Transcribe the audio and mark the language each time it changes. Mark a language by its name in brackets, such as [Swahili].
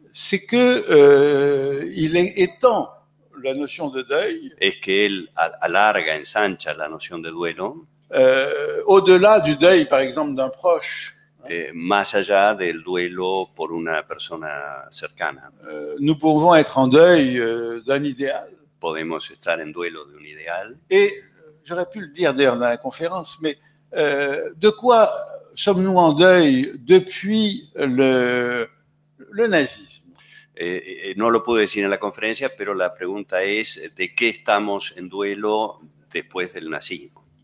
[French] c'est que il étend la notion de deuil [Spanish] es que él alarga, ensancha la noción de duelo [French] au-delà du deuil, par exemple, d'un proche. [Spanish] Más allá del duelo por una persona cercana. [French] Nous pouvons être en deuil d'un idéal. [Spanish] Podemos estar en duelo de un ideal. [French] Et j'aurais pu le dire d'ailleurs dans la conférence, mais de quoi sommes-nous en deuil depuis le nazisme? [Spanish] No lo pude decir en la conferencia, pero la pregunta es ¿de qué estamos en duelo después del nazismo?